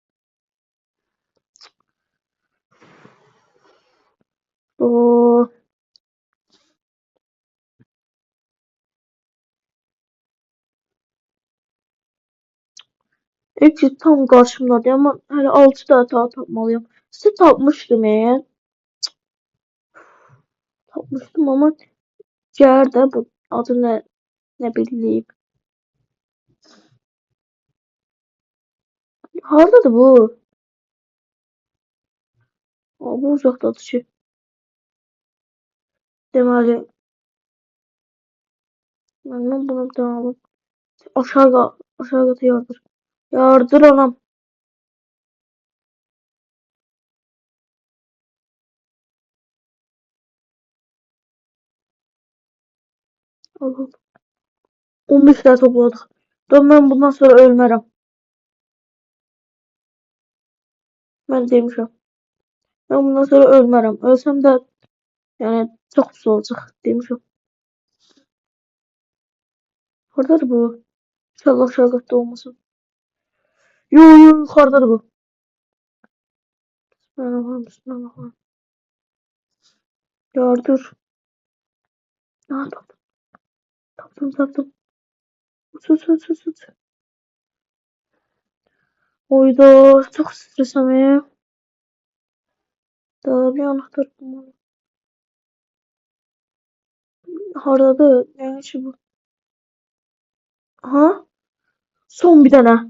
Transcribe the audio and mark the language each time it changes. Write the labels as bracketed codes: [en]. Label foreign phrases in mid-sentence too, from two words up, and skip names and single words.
[tr] O hepsi tam karşımdadır ama hələ 6 tane daha tapmalıyım. [az] Size tapmışdım eğer. Tapmışdım ama gəlir də bu adı [tr] ne bileyim. [az] Hardadır bu? Aa, bu uzaqdadır ki. Deməli, mən bunu bir dənə alım. Aşağı qatı yardır. Yardır anam. Al, al. [tr] 15 tane topladık. Dur ben bundan sonra ölmərəm. [az] Mən demişəm. [tr] Ben bundan sonra [az] ölmərəm. Ölsəm də yəni çox pis olacaq demişəm. Hardadır bu? İnşallah aşağı qatda olmasın. Yo yo yuxarıdadır bu. Bismillahirrahmanirrahim. Yardır. Ha, tapdım. [tr] Uç. Oyda çok stresliyim. Daha bir anahtar bulmalıyım. [az] Hardadır? Yani ki bu. [tr] Ha? Son bir tane.